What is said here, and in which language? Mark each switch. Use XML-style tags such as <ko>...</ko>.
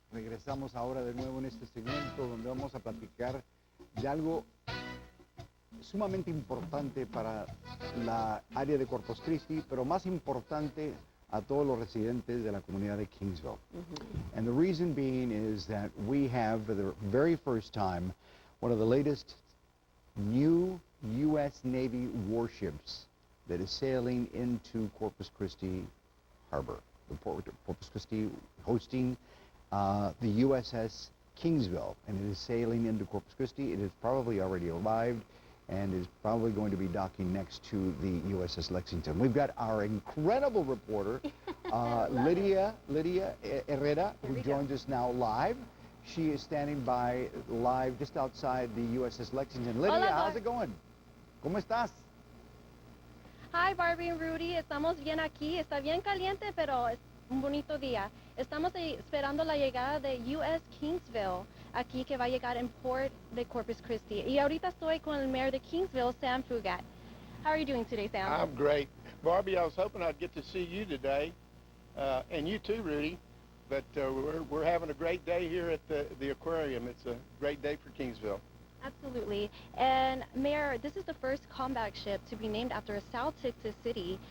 <es>Regresamos ahora de nuevo en este segmento donde vamos a platicar de algo sumamente importante para la área de Corpus Christi, pero más importante a todos los residentes de la comunidad de Kingsville.</es> <en>And the reason being is that we have, for the very first time, one of the latest new U.S. Navy warships that is sailing into Corpus Christi Harbor. The port of Corpus Christi hosting the USS Kingsville, and it is sailing into Corpus Christi. It is probably already arrived and is probably going to be docking next to the USS Lexington. We've got our incredible reporter, Lydia Herrera, who joins us now live. She is standing by live just outside the USS Lexington. Lydia,</en> <es>Hola,</es> <en>how's it going?</en> <es>¿Cómo estás?</es> <en>Hi, Barbie and Rudy.</en> <es>Estamos bien aquí. Está bien caliente, pero es un bonito día. Estamos esperando la llegada de US Kingsville, aquí que va a llegar en Port de Corpus Christi. Y ahorita estoy con el mayor de Kingsville, Sam Fugat.</es> <en>How are you doing today, Sam? I'm great. Barbie, I was hoping I'd get to see you today, and you too, Rudy. But we're having a great day here at the aquarium. It's a great day for Kingsville. Absolutely. And Mayor, this is the first combat ship to be named after a South Texas city.</en>